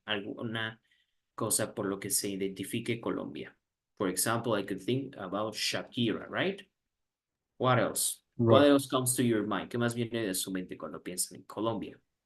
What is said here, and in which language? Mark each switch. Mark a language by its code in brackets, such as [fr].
[es] Alguna cosa por lo que se identifique Colombia. [en] For example, I could think about Shakira, right? What else? Right. [es] What else comes to your mind? ¿Qué más viene de su mente cuando piensan en Colombia?